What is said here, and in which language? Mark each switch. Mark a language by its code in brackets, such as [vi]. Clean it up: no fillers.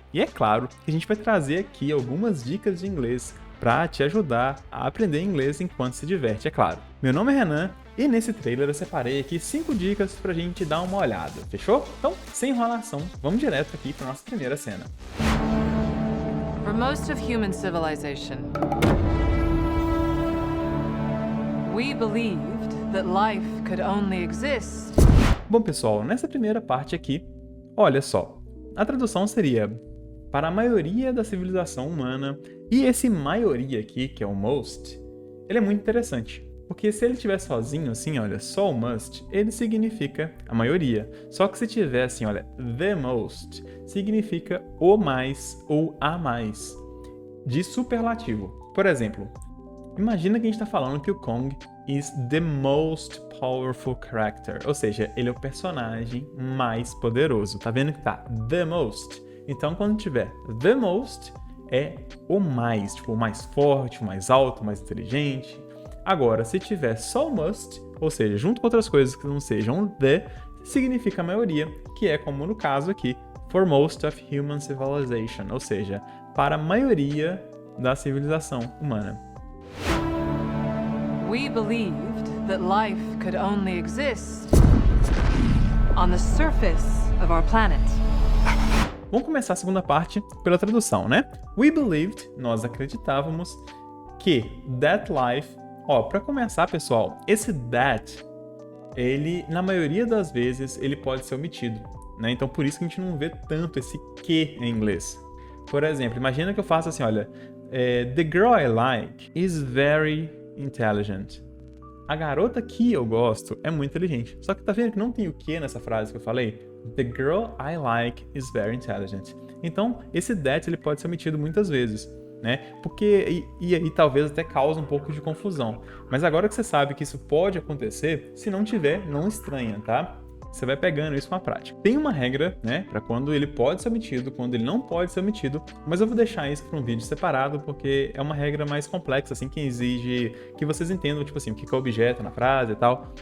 [pt] E é claro que a gente vai trazer aqui algumas dicas de inglês para te ajudar a aprender inglês enquanto se diverte, é claro. Meu nome é Renan e nesse trailer eu separei aqui 5 dicas pra gente dar uma olhada, fechou? Então, sem enrolação, vamos direto aqui para nossa primeira cena. [en] For most of human civilization, we believed that life could only exist. [pt] Bom, pessoal, nessa primeira parte aqui, olha só, a tradução seria para a maioria da civilização humana, e esse maioria aqui, que é o most, ele é muito interessante, porque se ele estiver sozinho assim, olha, só o must, ele significa a maioria, só que se tiver assim, olha, the most, significa o mais ou a mais, de superlativo. Por exemplo, imagina que a gente está falando que o Kong [en] is the most powerful character, [pt] ou seja, ele é o personagem mais poderoso. Tá vendo que tá the most? Então, quando tiver the most, é o mais, tipo, o mais forte, o mais alto, o mais inteligente. Agora, se tiver só o must, ou seja, junto com outras coisas que não sejam the, significa a maioria, que é como no caso aqui, [en] for most of human civilization, [pt] ou seja, para a maioria da civilização humana. [en] We believed that life could only exist on the surface of our planet. [pt] Vamos começar a segunda parte pela tradução, né? [en] We believed, [pt] nós acreditávamos, que [en] that life... [pt] Ó, pra começar, pessoal, esse that, ele, na maioria das vezes, ele pode ser omitido, né? Então, por isso que a gente não vê tanto esse que em inglês. Por exemplo, imagina que eu faço assim, olha, [en] the girl I like is very intelligent. [pt] A garota que eu gosto é muito inteligente. Só que tá vendo que não tem o que nessa frase que eu falei? [en] The girl I like is very intelligent. [pt] Então, esse that ele pode ser omitido muitas vezes, né? Porque, e aí talvez até cause um pouco de confusão. Mas agora que você sabe que isso pode acontecer, se não tiver, não estranha, tá? Você vai pegando isso com a prática. Tem uma regra, né, para quando ele pode ser omitido, quando ele não pode ser omitido, mas eu vou deixar isso para um vídeo separado, porque é uma regra mais complexa, assim, que exige que vocês entendam, tipo assim, o que é o objeto na frase e tal.